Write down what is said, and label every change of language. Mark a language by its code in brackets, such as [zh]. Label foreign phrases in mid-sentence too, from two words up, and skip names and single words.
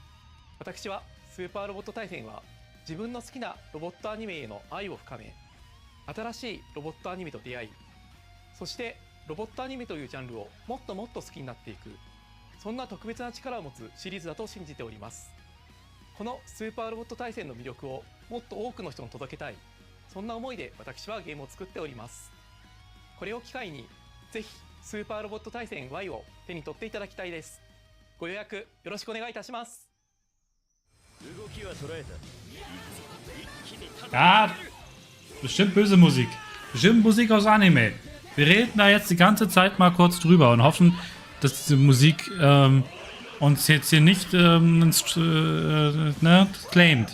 [ja] 私はスーパーロボット対戦は自分の好きなロボットアニメへの愛を深め、新しいロボットアニメと出会い、そしてロボットアニメというジャンルをもっともっと好きになっていく、そんな特別な力を持つシリーズだと信じております。このスーパーロボット対戦の魅力をもっと多くの人に届けたい、そんな思いで私はゲームを作っております。これを機会にぜひスーパーロボット対戦 Y を手に取っていただきたいです。ご予約よろしくお願いいたします。 [de] Ah, bestimmt böse Musik. Bestimmt Musik aus Anime. Wir reden da jetzt die ganze Zeit mal kurz drüber und hoffen, dass diese Musik uns jetzt hier nicht claimt.